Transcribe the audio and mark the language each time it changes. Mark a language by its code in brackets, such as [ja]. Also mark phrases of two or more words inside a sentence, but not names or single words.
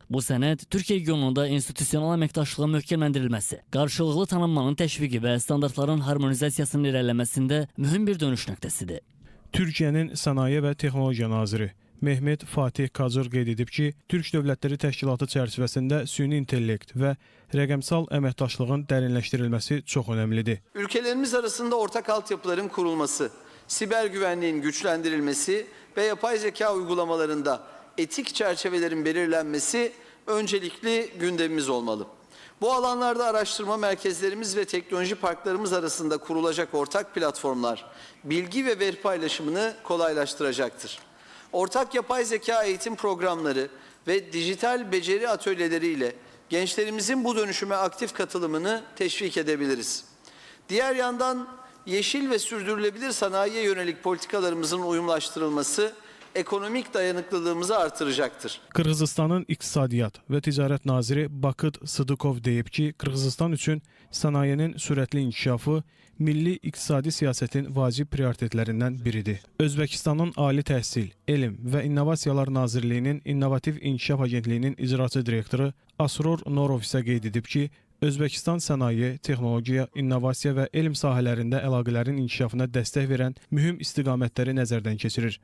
[az] Bu sənəd Türkiyə regionunda institusional əməkdaşlığın möhkəmləndirilməsi, qarşılıqlı tanınmanın təşviqi və standartların harmonizasiyasının irəliləməsində mühüm bir dönüş nöqtəsidir. Türkiyənin Sənaye və Texnologiya Naziri Mehmet Fatih Kacır qeyd edib ki, Türk Dövlətləri Təşkilatı çərçivəsində süni intellekt və rəqəmsal əməkdaşlığın dərinləşdirilməsi çox önəmlidir. [tr] Ülkelerimiz arasında ortak altyapıların kurulması, siber güvenliğin güçlendirilmesi ve yapay zeka uygulamalarında etik çerçevelerin belirlenmesi öncelikli gündemimiz olmalı. Bu alanlarda araştırma merkezlerimiz ve teknoloji parklarımız arasında kurulacak ortak platformlar, bilgi ve veri paylaşımını kolaylaştıracaktır. Ortak yapay zeka eğitim programları ve dijital beceri atölyeleriyle gençlerimizin bu dönüşüme aktif katılımını teşvik edebiliriz. Diğer yandan yeşil ve sürdürülebilir sanayiye yönelik politikalarımızın uyumlaştırılması ekonomik dayanıklılığımızı artıracaktır. [az] Qırğızıstanın İqtisadiyyat və Ticarət naziri Bakıt Sıdıkov deyib ki, Qırğızıstan üçün sənayenin sürətli inkişafı milli iqtisadi siyasətin vacib prioritetlərindən biridir. Özbəkistanın Ali Təhsil, Elm və İnnovasiyalar Nazirliyinin İnnovativ İnkişaf Agentliyinin icraçı direktoru Asror Norov isə qeyd edib ki, Özbəkistan sənaye, texnologiya, innovasiya və elm sahələrində əlaqələrin inkişafına dəstək verən mühüm istiqamətləri nəzərdən keçirir.